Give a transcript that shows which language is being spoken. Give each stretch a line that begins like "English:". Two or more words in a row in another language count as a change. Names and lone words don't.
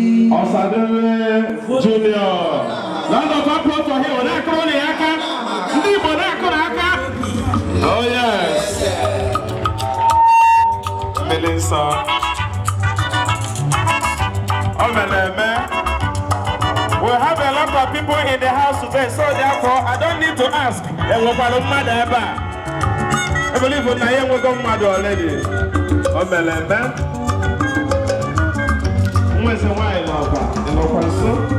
English: Osadebe Junior. Round of applause for him.
Igbo: Ọ na-akụrụ na ya aka. Ndị Igbo na-akụrụ aka.
English: Oh, yes.
Igbo: Mmiri nsọ. O mere eme.
English: We have a lot of people in the house today, so therefore, I don't need to ask.
Igbo: E nwekwara mmadụ ebe a?
English: I believe
Igbo: na ya enwego mmadụ already. O mere eme. Nwa eze nwaanyị nọkwa. Ị nọkwa nso?